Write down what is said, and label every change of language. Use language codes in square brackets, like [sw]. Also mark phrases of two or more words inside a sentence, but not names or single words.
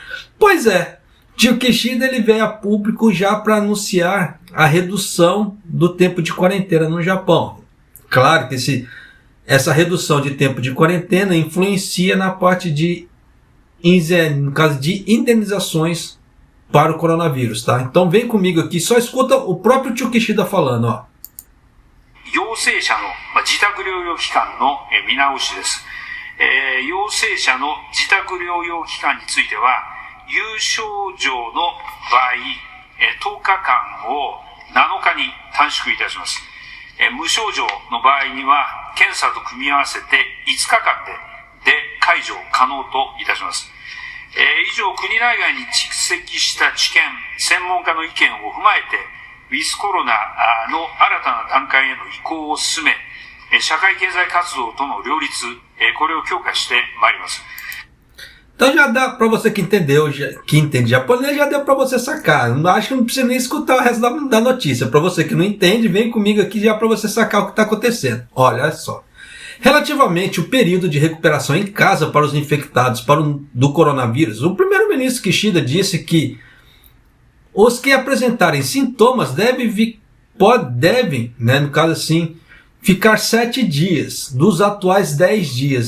[pt] Pois é, Tio Kishida ele veio a público já para anunciar a redução do tempo de quarentena no Japão. Claro que essa redução de tempo de quarentena influencia na parte de, no caso de indenizações para o coronavírus, tá? Então vem comigo aqui, só escuta o próprio Tio Kishida falando, ó. [ja] 陽性者の自宅療養期間の見直しです。陽性者の自宅療養期間については、有症状の場合、10日間を7日に短縮いたします。無症状の場合には、検査と組み合わせて5日間で解除可能といたします。以上、国内外に蓄積した知見、専門家の意見を踏まえて、ウィズコロナの新たな段階への移行を進め、社会経済活動との両立、これを強化してまいります。 [pt] Então já dá para você que entendeu, que entende japonês, já deu para você sacar. Acho que não precisa nem escutar o resto da notícia. Para você que não entende, vem comigo aqui já para você sacar o que está acontecendo. Olha só. Relativamente ao período de recuperação em casa para os infectados do coronavírus, o primeiro-ministro Kishida disse que os que apresentarem sintomas devem, né, no caso assim, ficar 7 dias dos atuais 10 dias.